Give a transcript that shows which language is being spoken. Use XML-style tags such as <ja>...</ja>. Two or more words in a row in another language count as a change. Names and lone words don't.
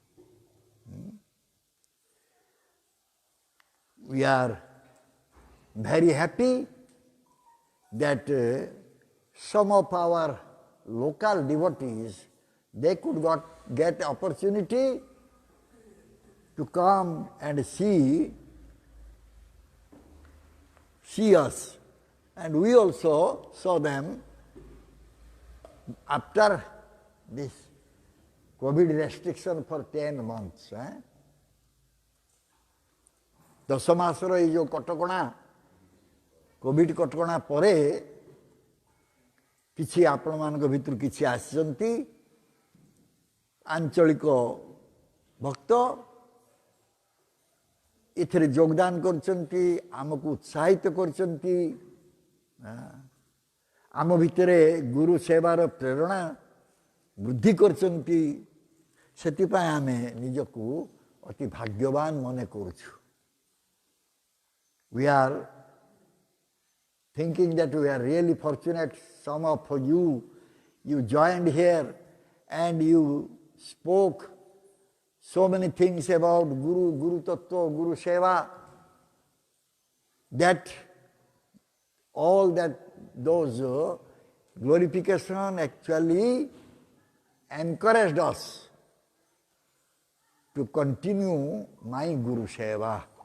<en>We are very happy that some of our local devotees, they could get opportunity to come and see us, and we also saw them after this COVID restriction for 10 months.</en> <or>10 ମାସର ଏଇ ଯୋଉ କଟକଣା କୋଭିଡ କଟକଣା ପରେ କିଛି ଆପଣମାନଙ୍କ ଭିତରୁ କିଛି ଆସିଛନ୍ତି ଆଞ୍ଚଳିକ ଭକ୍ତ, ଏଥିରେ ଯୋଗଦାନ କରୁଛନ୍ତି, ଆମକୁ ଉତ୍ସାହିତ କରୁଛନ୍ତି, ଆମ ଭିତରେ ଗୁରୁ ସେବାର ପ୍ରେରଣା ବୃଦ୍ଧି କରୁଛନ୍ତି। ସେଥିପାଇଁ ଆମେ ନିଜକୁ ଅତି ଭାଗ୍ୟବାନ ମନେ କରୁଛୁ।</or> <en>We are thinking that we are really fortunate. Some of you joined here and you spoke so many things about Guru Tattva, Guru Seva, that all those glorification actually encouraged us to continue my Guru Seva.</en>